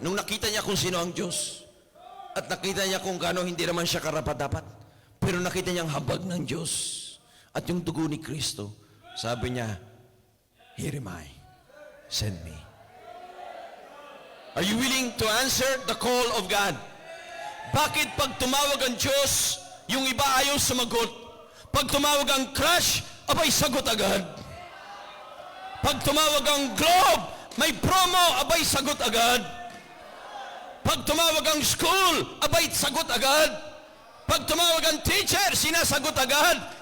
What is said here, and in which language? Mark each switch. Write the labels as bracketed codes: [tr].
[tl] Nung nakita niya kung sino ang Diyos, at nakita niya kung gaano hindi naman siya karapat-dapat, pero nakita niya ang habag ng Diyos at yung dugo ni Kristo, sabi niya, [en] here am I, send me. Are you willing to answer the call of God? [tl] Bakit pag tumawag ang Diyos, yung iba ayaw sumagot? Pag tumawag ang crush, abay sagot agad. Pag tumawag ang Globe, may promo, abay sagot agad. Pag tumawag ang school, abay sagot agad. Pag tumawag ang teacher, sinasagot agad.